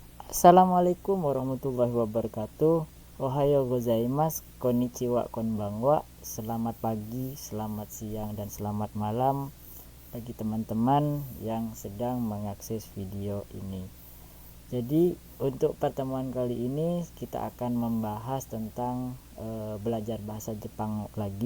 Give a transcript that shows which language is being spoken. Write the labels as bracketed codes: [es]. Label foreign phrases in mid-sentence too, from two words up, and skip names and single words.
[ar] السلام عليكم ورحمة الله وبركاته. [ja] おはようございます、こんにちは、こんばんは. [id] Selamat pagi, selamat siang, dan selamat malam bagi teman-teman yang sedang mengakses video ini. Jadi untuk pertemuan kali ini kita akan membahas tentang belajar bahasa Jepang lagi.